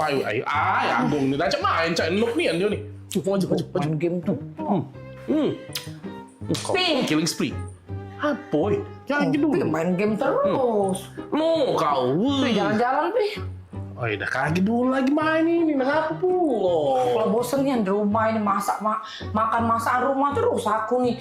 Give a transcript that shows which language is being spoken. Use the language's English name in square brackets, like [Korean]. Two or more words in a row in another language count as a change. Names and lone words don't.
[Malay] Ay, Agung ni dah macam main cak nuk ni dia ni. Maju. Main game tu. [English] Killing spree. [Malay] Apa? Jangan gitu. Main game terus. No, kau. Jalan-jalan, Pi. Ay, dah kaki dulu lagi main ini. Kenapa pula? Kalau bosan ni di rumah ini makan masakan rumah terus aku nih.